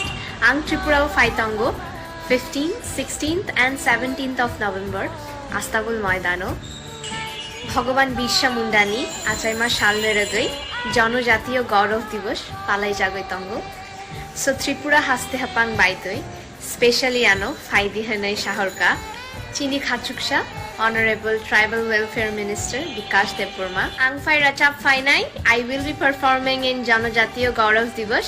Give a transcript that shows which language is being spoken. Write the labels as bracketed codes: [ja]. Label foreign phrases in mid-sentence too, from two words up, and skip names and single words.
[trp] ang Tripura Faitango, [en] 15th, 16th and 17th of November, [trp] Astagul Maidano, Bhagavan Bisha Mundani, Achaima Shalneradoi, Jono Jatiyo Gaurav Divos, Palai Jagoitango. So Tripura Haste Hapang Baitoi, specially ano, Faidi Hanai Shahorka, Chini Khachuksha, [en] Honorable Tribal Welfare Minister [trp] Bikash Deborma. Angfai Rachap Fainai, [en] I will be performing in Janojatiyo Gaurav Divos.